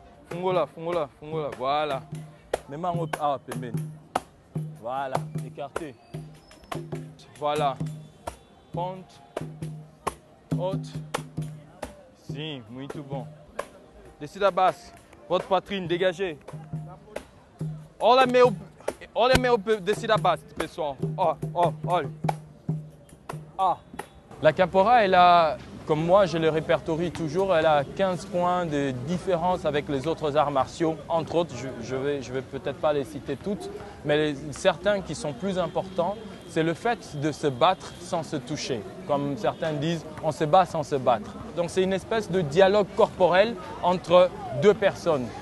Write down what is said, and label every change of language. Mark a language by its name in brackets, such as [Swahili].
[French] Fungula, fungula, fungula. Voilà. Même en up, voilà, écarté. Voilà. Ponte. Haute. [Portuguese] Sim, muito bom. Descida básica. [French] Votre poitrine, dégagez. [Portuguese] Olha meu descida básica, pessoal. Ó, olha. Ah. La capoeira, [French] comme moi, je le répertorie toujours. Elle a 15 points de différence avec les autres arts martiaux. Entre autres, je vais peut-être pas les citer toutes, mais certains qui sont plus importants, c'est le fait de se battre sans se toucher. Comme certains disent, on se bat sans se battre. Donc c'est une espèce de dialogue corporel entre deux personnes.